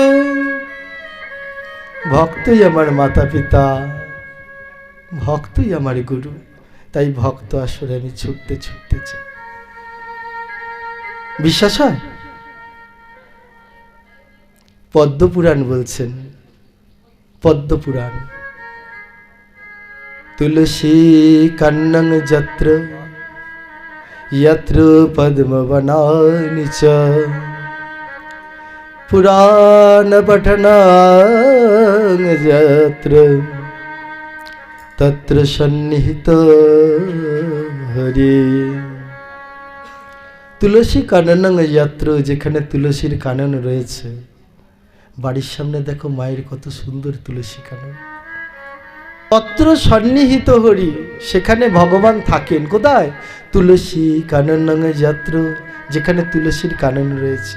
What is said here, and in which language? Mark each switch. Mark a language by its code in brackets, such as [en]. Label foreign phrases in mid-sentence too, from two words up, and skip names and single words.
[bn] ভক্তই আমার মাতা পিতা, ভক্তই আমার গুরু, তাই ভক্ত আসরে আমি ছুটতে ছুটতে চাই। বিশ্বাস হয়? পদ্মপুরাণ বলছেন, পদ্মপুরাণ, [sa] তুলসী কান্নং যত্র यत्र पद्मवनानि च पुराण पठनां यत्र तत्र सन्निहितो हरि। তুলসী কাননং যত্র, [bn] যেখানে তুলসীর কানন রয়েছে। বাড়ির সামনে দেখো মায়ের কত সুন্দর তুলসী কানন, [sa] তত্র সন্নিহিত হরি, [bn] সেখানে ভগবান থাকেন। কোথায়? [sa] তুলসী কানন যত্র, [bn] যেখানে তুলসীর কানন রয়েছে।